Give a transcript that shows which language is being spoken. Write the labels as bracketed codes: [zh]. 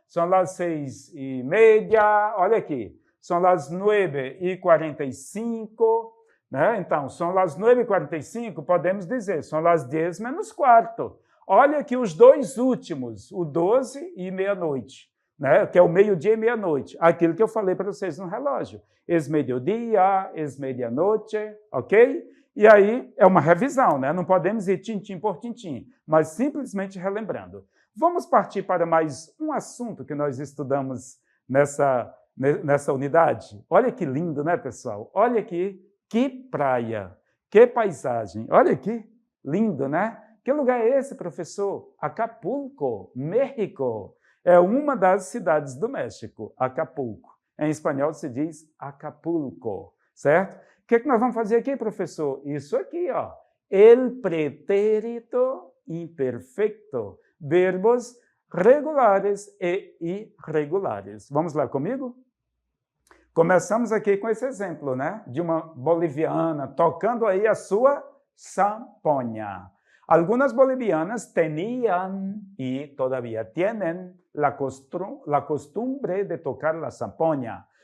[pt] São las 6:30, olha aqui, são las 9:45, né? Então, são las 9:45, podemos dizer, são las 10 menos quarto. Olha aqui os dois últimos, o 12 e meia-noite, né? Que é o meio-dia e meia-noite, aquilo que eu falei para vocês no relógio. [es] Es mediodía, es medianoche, ok? [pt] E aí é uma revisão, né? Não podemos ir tintim por tintim, mas simplesmente relembrando. Vamos partir para mais um assunto que nós estudamos nessa unidade. Olha que lindo, né, pessoal? Olha aqui, que praia, que paisagem. Olha aqui, lindo, né? Que lugar é esse, professor? Acapulco, México. É uma das cidades do México, Acapulco. Em espanhol se diz Acapulco, certo? O que nós vamos fazer aqui, professor? [es] Isso aqui, ó. El pretérito imperfecto. [pt] Verbos regulares e irregulares. Vamos lá comigo? Começamos aqui com esse exemplo, né? De uma boliviana tocando aí a sua sanfona. [es] Algunas bolivianas tenían y todavía tienen la costumbre de tocar la sanfona.